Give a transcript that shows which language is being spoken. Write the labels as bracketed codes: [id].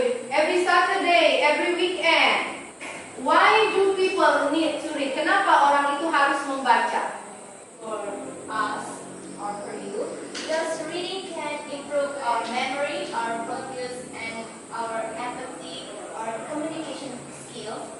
[en] Every Saturday, every weekend. Why do people need to read? [id] Kenapa orang itu harus membaca? [en] For us or for you, because reading can improve our memory, our focus, and our empathy, our communication skills.